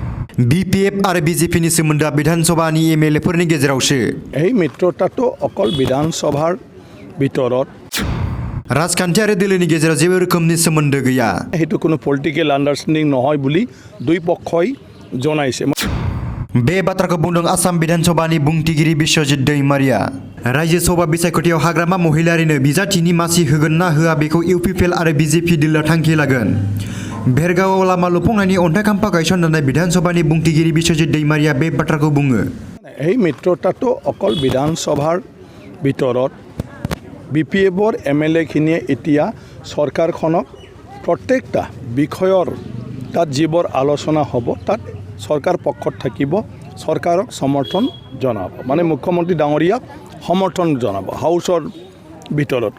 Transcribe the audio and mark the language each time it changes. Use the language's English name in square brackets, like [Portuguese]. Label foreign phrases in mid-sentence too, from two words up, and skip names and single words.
[Bodo] BPF आरो BJPनि सोमोन्दोआ विधानसभानि MLAफोरनि गेजेरावसो। [Assamese] এই মিত্ৰতাটো অকল বিধানসভাৰ ভিতৰত [Bodo] राजखान्थियारि दोलोनि गेजेराव जेबो रोखोमनि सोमोन्दो गैया। [Assamese] সেইটো কোনো [English] political understanding [Assamese] নহয় বুলি দুই পক্ষই জনাইছে। [Bodo] बे बाथ्राखौ बुंदों आसाम विधानसभानि बुंथिगिरि बिश्वजित दैमारिया। रायजो सभा बिसायख'थियाव हाग्रामा महिलारिनो बिजाथिनि मासि होगोन ना होआ बेखौ UPPL आरो BJP दोलोआ थांखि लागोन। भेरगावआव लामा लुफुंनायनि अन्थाइ खाम्फा गायसननानै विधानसभानि बुंथिगिरि बिश्वजित दैमारिया बे बाथ्राखौ बुङो। [Assamese] এই মিত্ৰতাটো অকল বিধানসভাৰ ভিতৰত BPFৰ MLAখিনিয়ে এতিয়া চৰকাৰখনক প্ৰত্যেকটা বিষয়ৰ তাত যিবোৰ আলোচনা হ'ব তাত চৰকাৰ পক্ষত থাকিব, চৰকাৰক সমৰ্থন জনাব, মানে মুখ্যমন্ত্ৰী ডাঙৰীয়াক সমৰ্থন জনাব হাউচৰ ভিতৰত।